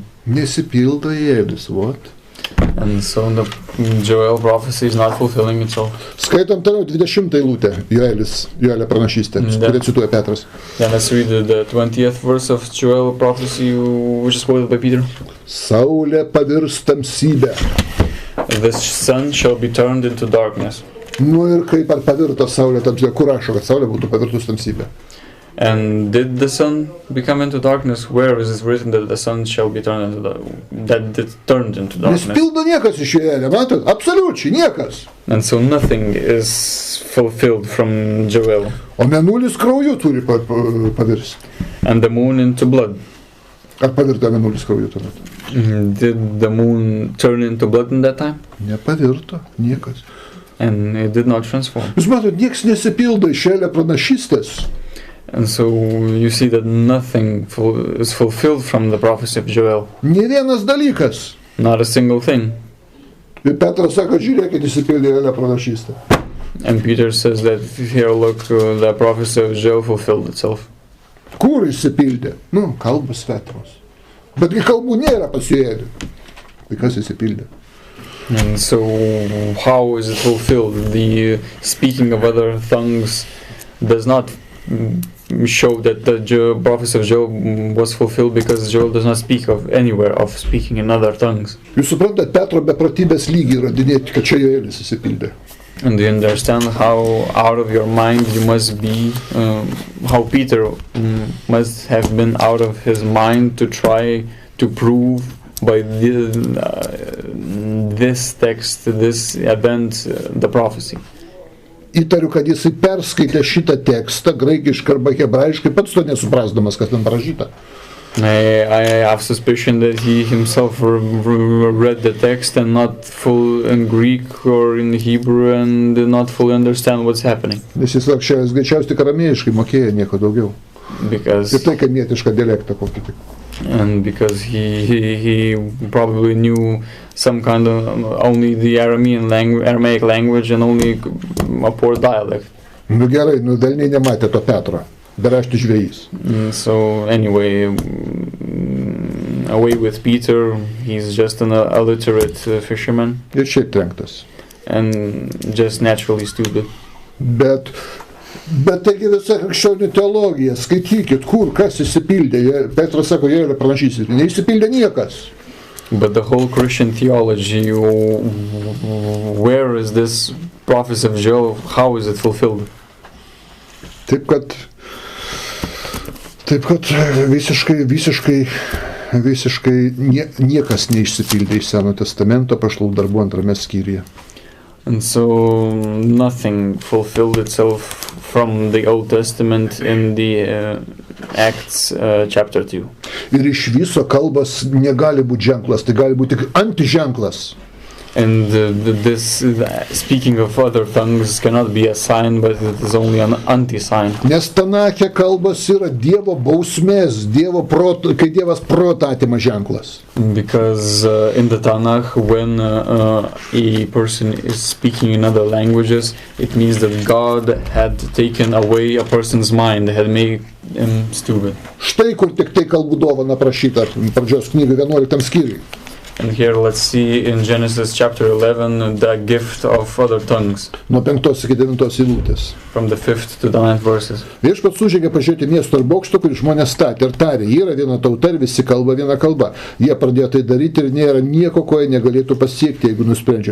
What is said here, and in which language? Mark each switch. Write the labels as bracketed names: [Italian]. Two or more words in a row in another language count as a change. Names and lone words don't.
[Lithuanian] Nesipildo Joelis, what? [English] And so the Joel prophecy is not fulfilling itself. [Lithuanian] Skaitom toliau 20 eilutę Joelio pranašystę, kurią cituoja Petras. [English] Then let's read the 20th verse of Joel prophecy, which is quoted by Peter. [Lithuanian] Saulė pavirs tamsybę. [English] The sun shall be turned into darkness. [Lithuanian] Nu ir kaip ar pavirto saulė tamsybė? Kur rašo, kad saulė būtų pavirtus tamsybę? [English] And did the sun become into darkness? Where is it written that the sun shall be turned into turned into darkness? [Lithuanian] Nespildo niekas iš Joelio, matot? Absoliučiai niekas. [English] And so nothing is fulfilled from Joel. [Lithuanian] O mėnulis krauju turi pavirsti. [English] And the moon into blood. [Lithuanian] Ar pavirto mėnulis krauju tuomet? [English] Did the moon turn into blood in that time? [Lithuanian] Nepavirto, niekas. [English] And it did not transform. [Lithuanian] Jūs matot, nieks nesipildo iš Joelio pranašystės. [English] And so you see that nothing is fulfilled from the prophecy of Joel. [Lithuanian] Nė vienas dalykas. [English] Not a single thing. [Lithuanian] Ir Petras sako, žiūrėkit, įsipildė Joelio pranašystę. [English] And Peter says that here, look, the prophecy of Joel fulfilled itself. [Lithuanian] Kur išsipildė? Kalbos svetimos. Betgi kalbų nėra pas Jėzų. Tai kas išsipildė? [English] And so, how is it fulfilled? The speaking of other tongues does not show that the prophecy of Joel was fulfilled because Joel does not speak of anywhere of speaking in other tongues. [Lithuanian] Jūs suprantate, Petro beprotybės lygį įrodinėti, kad čia Joelis išsipildė. [English] And do you understand how out of your mind you must be, how Peter must have been out of his mind to try to prove by this text, this event, the prophecy. [Lithuanian] Įtariu, kad jisai perskaitė šitą tekstą graikiškai arba hebrajiškai, pats to nesuprasdamas, kas ten parašyta. [English] I have suspicion that he himself read the text and not full in Greek or in Hebrew and did not fully understand what's happening. [Lithuanian] Nes jis greičiausiai tik aramėjiškai mokėjo, nieko daugiau. [English] Because [Lithuanian] ir tai kamietišką dialektą kokį tik. [English] And because he probably knew some kind of only the Aramaic language and only a poor dialect. [Lithuanian] Gerai, velniai nematė to Petro. Beraštis žvejys. [English] So anyway, away with Peter, he's just an illiterate fisherman. [Lithuanian] Ir šiaip trenktas. [English] And just naturally stupid. [Lithuanian] Bet taigi visa krikščionių teologija, skaitykit, kur, kas išsipildė. Petras sako, jie yra pranašys, neišsipildė niekas. [English] But the whole Christian theology, where is this prophecy of Joel, how is it fulfilled? [Lithuanian] Taip kad visiškai niekas neišsipildė iš Seno testamento Apaštalų darbų 2 skyriuje. [English] And so nothing fulfilled itself from the Old Testament in the Acts chapter 2. [Lithuanian] Ir iš viso kalbas negali būti ženklas, tai gali būti tik antiženklas. [English] And this speaking of other tongues cannot be a sign, but it is only an anti-sign. [Lithuanian] Nes Tanache kalbas yra Dievo bausmės, kai Dievas protą atima ženklas. [English] Because in the Tanakh, when a person is speaking in other languages, it means that God had taken away a person's mind, had made him stupid. [Lithuanian] Štai kur tik tai kalbų dovana prašyta pradžios knygų 11 skyriui. [English] And here let's see in Genesis chapter 11 the gift of other tongues. [Lithuanian] Nuo 5 iki 9 eilutės. [English] From the 5th to the 9th verses. [Lithuanian] Viešpats užžengė pažiūrėti miesto ir bokšto, kurį žmonės statė ir tarė, yra viena tauta ir visi kalba viena kalba. Jie pradėjo tai daryti ir nėra nieko, ko jie negalėtų pasiekti, jeigu nusprendžia.